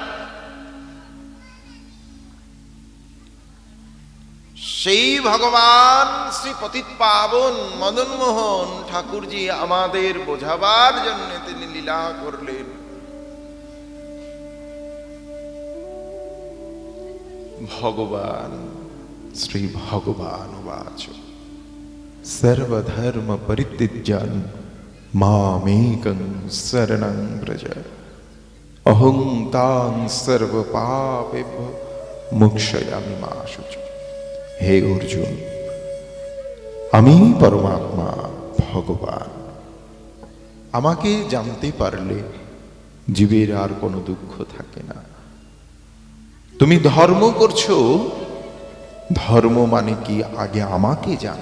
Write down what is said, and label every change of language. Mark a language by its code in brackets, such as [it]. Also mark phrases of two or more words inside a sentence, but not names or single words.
[bn] সেই ভগবান শ্রী পতিত পাবন মদন মোহন ঠাকুরজি আমাদের বোঝাবার জন্য তিনি লীলা করলেন। [sa] ভগবান শ্রী ভগবান বাচ সর্বধর্ম পরিত্যজ্যান মামেকং শরণং ব্রজ অহং তাং সর্ব পাপেভ্যো মোক্ষয়ামি মা শুচি। [bn] হে অর্জুন, আমি পরমাত্মা ভগবান। আমাকে জানতে পারলে জীবের আর কোনো দুঃখ থাকে না। তুমি ধর্ম করছো, ধর্ম মানে কি আগে আমাকে জানো।